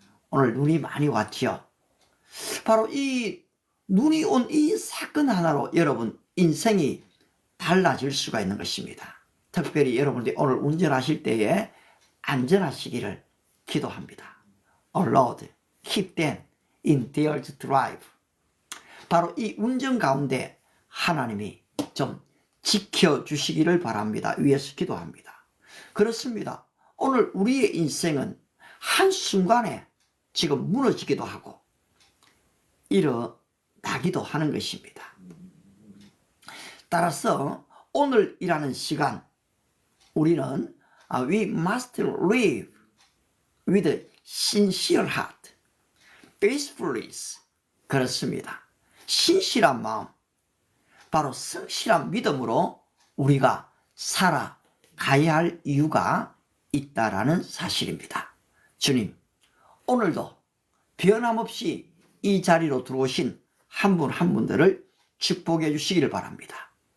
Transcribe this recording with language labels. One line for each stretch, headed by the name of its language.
Korean: 오늘 눈이 많이 왔지요. 바로 이 눈이 온 이 사건 하나로 여러분 인생이 달라질 수가 있는 것입니다. 특별히 여러분들이 오늘 운전하실 때에 안전하시기를 기도합니다.
English: Oh Lord, keep them in their drive.
Korean: 바로 이 운전 가운데 하나님이 좀 지켜주시기를 바랍니다. 위에서 기도합니다. 그렇습니다. 오늘 우리의 인생은 한순간에 지금 무너지기도 하고 일어나기도 하는 것입니다. 따라서 오늘이라는 시간 우리는
English: we must live with a sincere heart, faithfulness.
Korean: 그렇습니다. 신실한 마음, 바로 성실한 믿음으로 우리가 살아가야 할 이유가 있다라는 사실입니다. 주님, 오늘도 변함없이 이 자리로 들어오신 한 분 한 분들을 축복해 주시기를 바랍니다.